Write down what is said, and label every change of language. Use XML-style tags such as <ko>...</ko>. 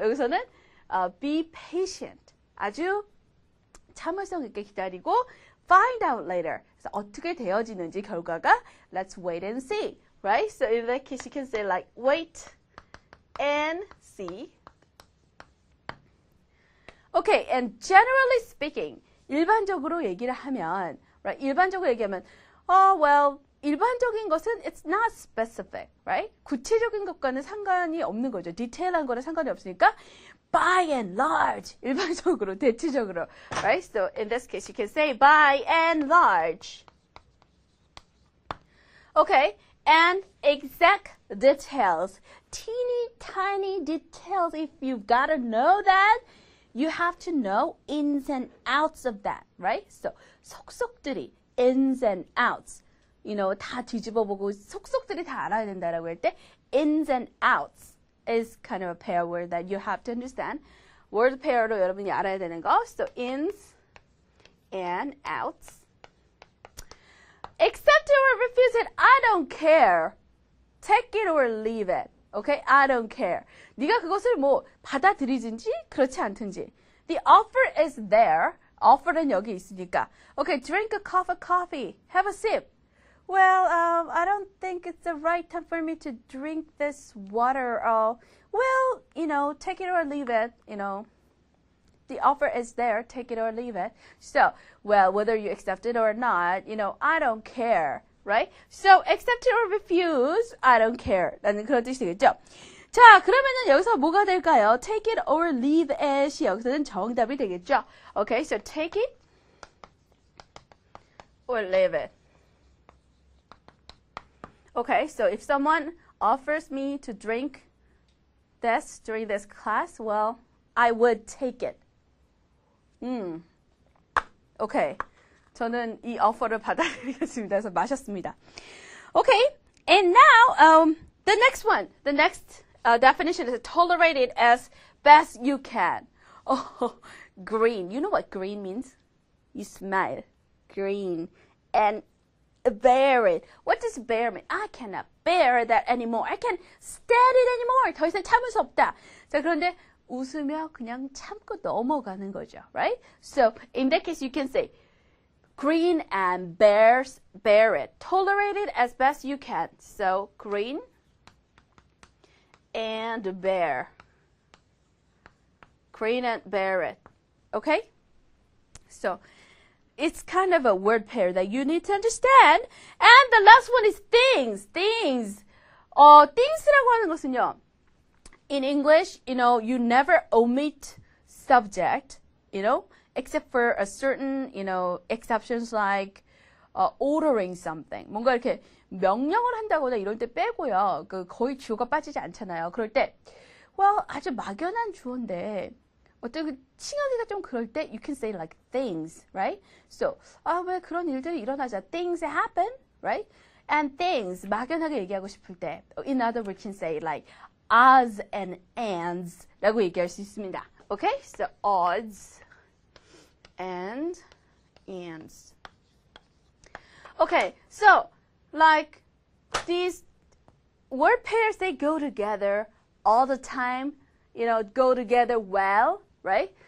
<en>여기서는 be patient.</en> <ko>아주 참을성 있게 기다리고</ko> <en>find out later.</en> <ko>그래서 어떻게 되어지는지 결과가</ko> <en>let's wait and see, right? So in that case, you can say like wait and see. Okay, and generally speaking,</en> <ko>일반적으로 얘기를 하면,</ko> <en>right?</en> <ko>일반적으로 얘기하면,</ko> <en>well,</en> <ko>일반적인 것은</ko> <en>it's not specific, right?</en> <ko>구체적인 것과는 상관이 없는 거죠. 디테일한 거는 상관이 없으니까 by and large, 일반적으로, 대체적으로, right?</ko> <en>So in this case, you can say by and large. Okay, and exact details, teeny tiny details. If you've got to know that, you have to know ins and outs of that, right? So 속속들이, ins and outs.</en> <ko>다 뒤집어보고 속속들이 다 알아야 된다라고 할 때</ko> <en>ins and outs is kind of a pair word that you have to understand.</en> <ko>word pair로 여러분이 알아야 되는 거.</ko> <en>So ins and outs. Accept it or refuse it. I don't care. Take it or leave it. Okay? I don't care.</en> <ko>네가 그것을 받아들이든지 그렇지 않든지.</ko> <en>The offer is there.</en> <ko>offer는 여기 있으니까.</ko> <en>Okay, drink a cup of coffee. Have a sip. Well, I don't think it's the right time for me to drink this water. Well, take it or leave it, The offer is there, take it or leave it. So, well, whether you accept it or not, I don't care, right? So, accept it or refuse, I don't care.</en> <ko>라는 그런 뜻이 되겠죠? 자, 그러면은 여기서 뭐가 될까요?</ko> <en>Take it or leave it이</en> <ko>여기서는 정답이 되겠죠?</ko> <en>Okay, so take it or leave it. Okay, so if someone offers me to drink this during this class, well, I would take it.</en> <ko>Okay, 저는 이 offer를 받아들이겠습니다. 그래서 마셨습니다.</ko> <en>Okay, and now the next one, the next definition is tolerate it as best you can. Oh, green. You know what green means? You smell green and bear it. What does bear mean? I cannot bear that anymore. I can't stand it anymore.</en> <ko>더 이상 참을 수 없다. 자, 그런데 웃으며 그냥 참고 넘어가는 거죠.</ko> <en>Right? So, in that case, you can say green and bear it. Tolerate it as best you can. So, green and bear. Green and bear it. Okay? So, it's kind of a word pair that you need to understand. And the last one is things. Things.</en> <ko>things라고 하는 것은요.</ko> <en>In English, you never omit subject, except for a certain, exceptions like ordering something.</en> <ko>뭔가 이렇게 명령을 한다거나 이럴 때 빼고요. 거의 주어가 빠지지 않잖아요. 그럴 때, well, 아주 막연한 주어인데, 어떻게 칭하기가 좀 그럴 때</ko> <en>you can say like things, right?</en> <ko>So, 왜 그런 일들이 일어나자.</ko> <en>Things happen, right? And things,</en> <ko>막연하게 얘기하고 싶을 때,</ko> <en>in other words, you can say like odds and ends</en> <ko>라고 얘기할 수 있습니다.</ko> <en>Okay? So, odds and ends. Okay, so, like, these word pairs, they go together all the time, go together well, right?</en>